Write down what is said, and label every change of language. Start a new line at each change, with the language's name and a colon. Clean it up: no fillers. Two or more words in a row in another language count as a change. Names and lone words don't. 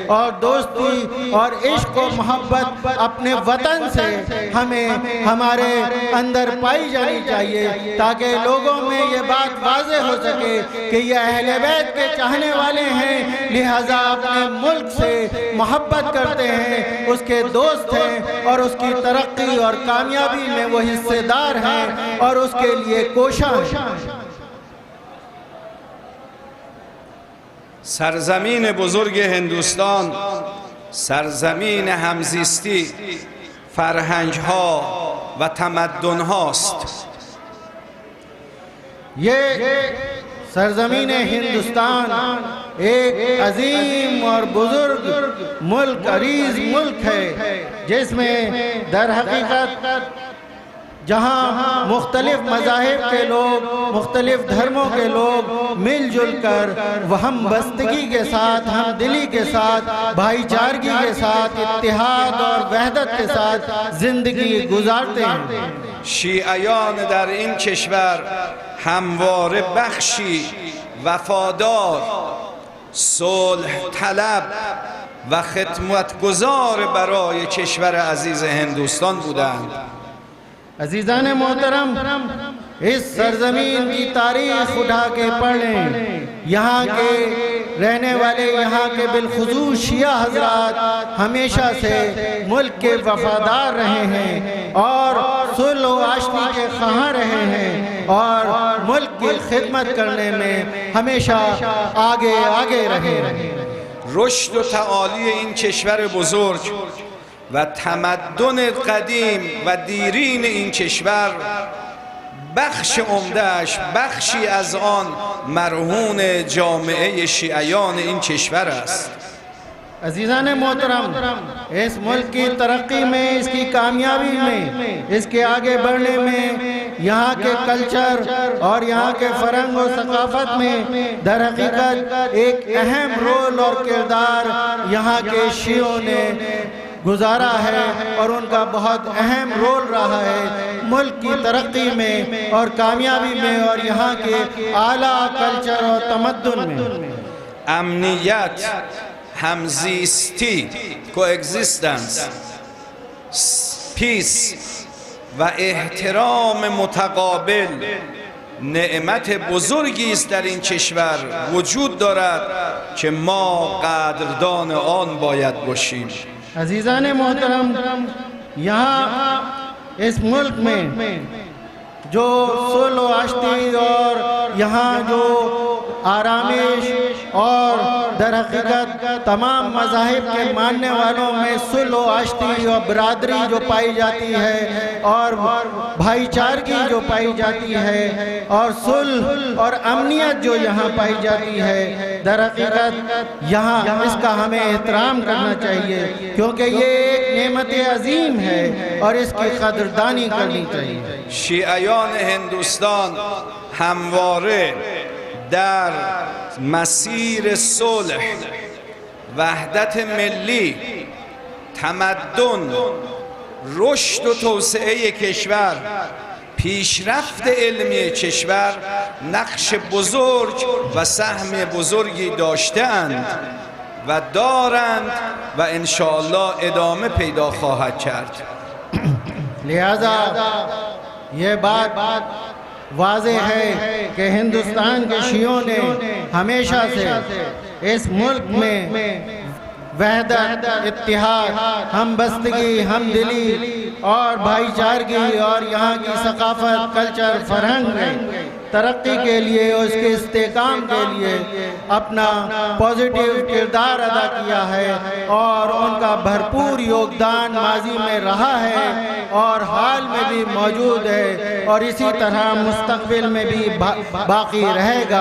Hindi: और दोस्ती और इश्क और मोहब्बत अपने वतन से हमें हमारे अंदर पाई जानी चाहिए ताकि लोगों में ये बात वाज़े हो सके कि ये अहले बैत के चाहने वाले हैं, लिहाजा अपने मुल्क से मोहब्बत करते हैं, उसके दोस्त हैं और उसकी तरक्की और कामयाबी में वो हिस्सेदार हैं और उसके लिए कोशा हैं।
Persian: سرزمین بزرگ هندوستان سرزمین همزیستی فرهنگ ها و تمدن هاست.
Hindi: ये सरजमीन हिंदुस्तान एक अजीम और बुजुर्ग मुल्क, अरीज मुल्क है जिसमें दर हकीकत जहाँ मुख्तलिफ मज़ाहिब के लोग, मुख्तलिफ धर्मों के लोग मिलजुल कर हम बस्तगी के साथ, हम दिली के साथ, भाईचारगी के साथ, इत्तिहाद और वहदत के साथ जिंदगी गुजारते हैं।
Persian: शियायान در این کشور همواره بخشی وفادار، صلح طلب و خدمتگزار برای کشور عزیز هندوستان بودند.
Hindi: अजीज़ान मोहतरम, इस सरजमीन की तारीख उठा के पढ़ लें। यहाँ के रहने वाले, यहाँ के बिलखुसूस शिया हजरात हमेशा से मुल्क के वफादार रहे हैं और सुलह व आशनी के ख़्वाह रहे हैं और मुल्क की खिदमत करने में हमेशा आगे आगे रहे हैं।
Persian: رشد و تعالی این کشور بزرگ و تمدن قدیم و دیرین این کشور بخش عمده‌اش، بخشی از آن مرهون جامعه شیعیان این کشور است.
Hindi: अजीज़ान मोहतरम, इस मुल्क की तरक्की में, इसकी कामयाबी में, इसके आगे बढ़ने में यहाँ के कल्चर और यहाँ के फ़रंग और सकाफ़त में दर हकीकत एक अहम रोल और किरदार यहाँ के शियों ने गुजारा है और उनका बहुत अहम रोल रहा है मुल्क की तरक्की में और कामयाबी में और यहाँ के आला कल्चर और तमद्दुन में।
Persian: امنیت، همزیستی،
English: coexistence, peace
Persian: و احترام متقابل نعمت بزرگی است در این کشور وجود دارد که ما قدردان آن باید باشیم.
Hindi: अजीज़ान मोहतरम, यहाँ इस मुल्क में जो सुलह आशती और यहाँ जो आरामिश और दर हकीकत तमाम मज़ाहिब के मानने वालों में सुलह आशती और बरादरी जो पाई जाती है और भाईचारगी जो पाई जाती है और सुलह और अमनियत जो यहाँ पाई जाती है, दर हकीकत यहाँ इसका हमें एहतराम करना चाहिए क्योंकि ये एक नेमत अजीम है और इसकी कदरदानी करनी चाहिए।
Persian: شیعیان هندوستان همواره در مسیر صلح، وحدت ملی، تمدن، رشد و توسعه کشور، پیشرفت علمی کشور نقش بزرگ و سهم بزرگی داشتند و دارند و انشاءالله ادامه پیدا خواهد کرد.
Hindi: लिहाजा ये बात वाज़े है कि हिंदुस्तान के शियों ने हमेशा से इस मुल्क में वहदत, इत्तिहाद, हमबस्तगी, हमदिली और भाईचारगी और यहाँ की सकाफत, कल्चर, फरहंग तरक्की के लिए और उसके इस्तेकाम के लिए अपना पॉजिटिव किरदार अदा किया है और उनका भरपूर योगदान माजी में रहा है और हाल में भी मौजूद है और इसी तरह मुस्तकबिल में भी बाकी रहेगा।